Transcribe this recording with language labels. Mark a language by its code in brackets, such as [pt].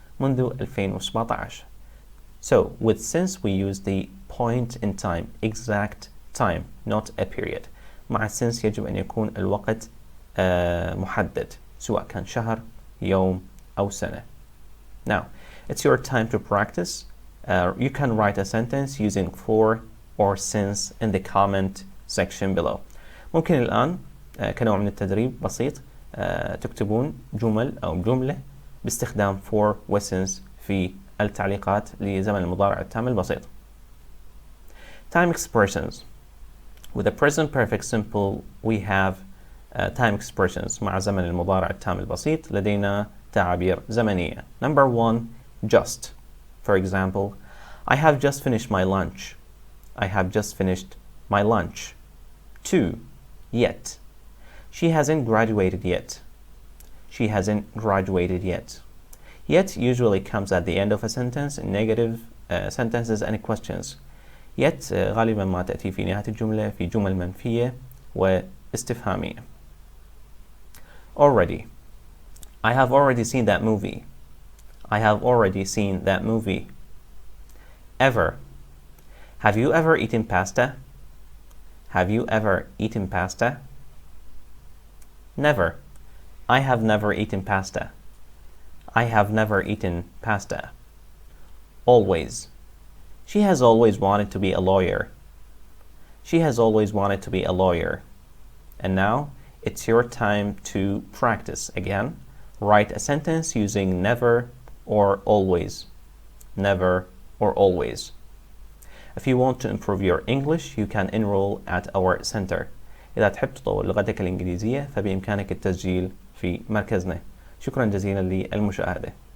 [ar] منذ 2017. [en] So with since we use the point in time, exact time, not a period. [ar] مع since يجب أن يكون الوقت محدد، سواء كان شهر، يوم أو سنة. [en] Now, it's your time to practice. You can write a sentence using for or since in the comment section below. [ar] ممكن الآن كنوع من التدريب بسيط تكتبون جمل أو جملة باستخدام for و since في التعليقات لزمن المضارع التام البسيط. [en] Time expressions. With the present perfect simple we have time expressions. [ar] مع زمن المضارع التام البسيط لدينا تعابير زمنية. [en] Number 1, just. For example, I have just finished my lunch. I have just finished my lunch. 2, yet. She hasn't graduated yet. She hasn't graduated yet. Yet usually comes at the end of a sentence in negative sentences and questions. [ar] Yet غالبا ما تأتي في نهاية الجملة في جمل منفية واستفهامية. [en] Already. I have already seen that movie. I have already seen that movie. Ever. Have you ever eaten pasta? Have you ever eaten pasta? Never. I have never eaten pasta. I have never eaten pasta. Always. She has always wanted to be a lawyer. She has always wanted to be a lawyer. And now it's your time to practice again. Write a sentence using never or always. Never or always. If you want to improve your English, you can enroll at our center. [ar] إذا تحب تطور لغتك الإنجليزية فبإمكانك التسجيل في مركزنا. شكرا جزيلا للمشاهدة.